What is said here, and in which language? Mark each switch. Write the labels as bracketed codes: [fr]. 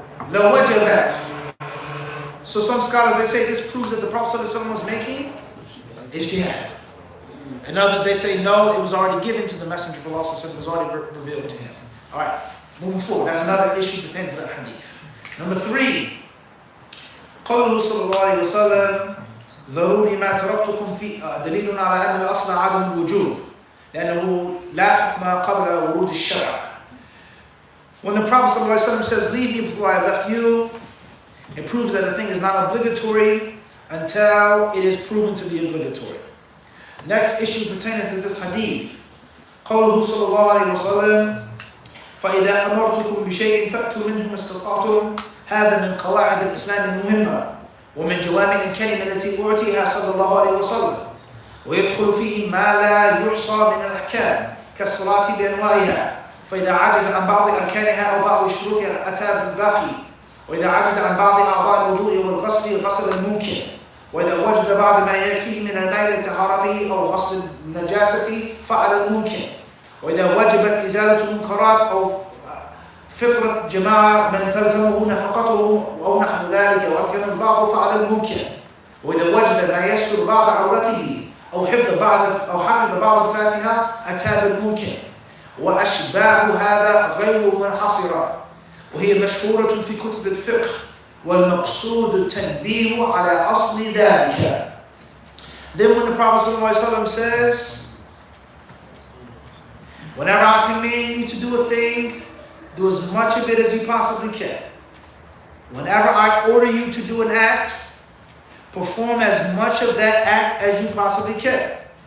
[en] No wajibat. So some scholars, they say this proves that the Prophet ﷺ was making ijtihad. And others, they say no, it was already given to the Messenger of Allah, it was already revealed to him. All right, moving forward. That's another issue pertaining to the hadith. Number 3, [ar] قوله صلى الله عليه وسلم ذروني ما تركتكم في دليل على أن الأصل عدم الوجوب لأنه لا حكم قبل ورود الشرع. [en] When the Prophet ﷺ says, leave me before I left you, it proves that the thing is not obligatory until it is proven to be obligatory. Next issue pertaining to this hadith. [ar] قوله صلى الله عليه وسلم فإذا أمرتكم بشيء فأتوا منه ما استطعتم هذا من قواعد الإسلام المهمة ومن جوامع الكلمة التي أعطيها صلى الله عليه وسلم ويدخل فيه ما لا يحصى من الأحكام كالصلاة بأنواعها فإذا عجز عن بعض أركانها أو بعض شروطها أتى بالباقي وإذا عجز عن بعض أعضاء الوضوء والغسل غسل الممكن وإذا وجد بعض ما يكفيه من الماء لطهارته أو غسل النجاسة فعل الممكن وإذا وجبت إزالة المنكرات أو فطرة جماعة من تلزمه نفقته أو نحو ذلك وأمكن البعض فعل الممكن وإذا وجد ما يستر بعض عورته أو حفظ بعض الفاتحة أتى بالممكن وأشباه هذا غير منحصرة وهي مشهورة في كتب الفقه والمقصود التنبيه على أصل ذلك. [en] Then when the Prophet ﷺ says, whenever I command you to do a thing, do as much of it as you possibly can. Whenever I order you to do an act, perform as much of that act as you possibly can.